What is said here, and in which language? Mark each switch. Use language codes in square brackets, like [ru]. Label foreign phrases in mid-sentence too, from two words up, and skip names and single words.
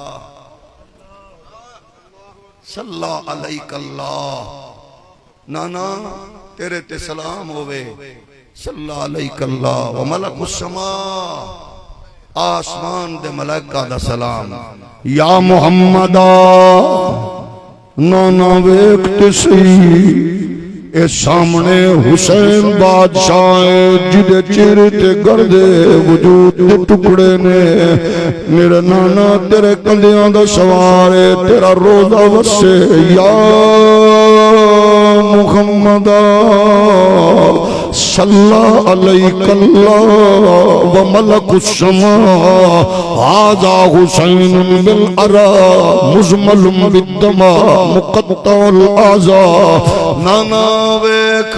[ar] صلی علیک اللہ، [pa] نانا تیرے تے سلام ہوئے، [ar] صلی علیک اللہ و ملک السماء، [pa] آسمان دے ملائکہ دا سلام، [ar] یا محمد [pa] نانا ویکت سی اے سامنے حسین بادشاہ جدے چہرے تے گردے وجود دے ٹکڑے نے، میرا نانا تیرے کندیاں دا سوارے تیرا روزہ وسے، یا [ar] محمد صلی علیک اللہ و ملک السماء، هذا حسین بالعراء مزمل بالدماء مقطع الاعضاء، [pa] نانا ویکھ